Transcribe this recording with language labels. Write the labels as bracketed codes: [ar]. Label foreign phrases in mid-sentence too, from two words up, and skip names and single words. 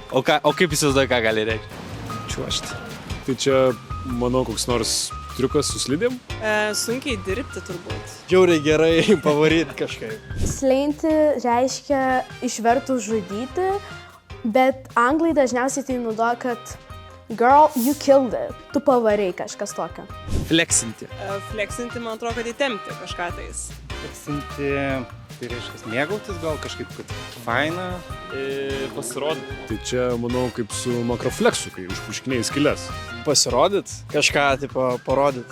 [lt] O kaip įsivaizduoji, ką gali reikšti? Čiuošti. Tai čia, manau, koks nors triukas su slidėm? Sunkiai dirbti turbūt. Žiauriai gerai pavaryt kažkaip. Sleinti reiškia išvertus žudyti, bet anglai dažniausiai tai naudoja, kad [en] girl, you killed it. [lt] Tu pavarei kažkas tokio. Fleksinti. Fleksinti, man atrodo, kad įtempti kažką tais. Fleksinti, tai reiškia mėgautis gal kažkaip, kad faina. Pasirodyti. Tai čia, manau, kaip su makrofleksu, kai užpuškinėjai skylės. Pasirodyt, kažką, tipo, parodyt.